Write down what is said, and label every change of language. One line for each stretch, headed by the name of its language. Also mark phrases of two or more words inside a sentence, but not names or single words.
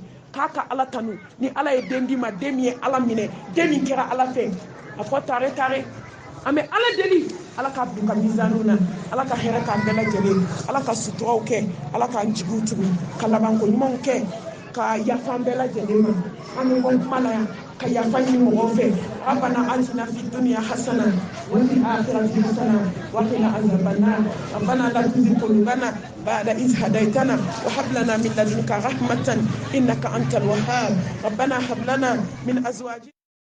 Bambara: k'a ka ala tanu ni ala ye den d'i ma den min ye ala minɛ den min kɛra ala fɛ a fɔ tare tare an bɛ ala deli ala k'a bila u ka mizaniw na ala ka hɛrɛ k'an bɛɛ lajɛlen ala ka suturaw kɛ ala k'an jigiw tugu ka labanko ɲumanw kɛ ka yafa an bɛɛ lajɛlen ma an bɛ bɔ kuma la yan ka yafa ɲini mɔgɔw fɛ
Arabic: ربنا آتنا في الدنيا حسنة وفي الآخرة حسنة وقنا عذاب النار ربنا لا تزغ قلوبنا بعد إذ هديتنا وهب لنا من لدنك رحمة إنك أنت الوهاب ربنا هب لنا من أزواجنا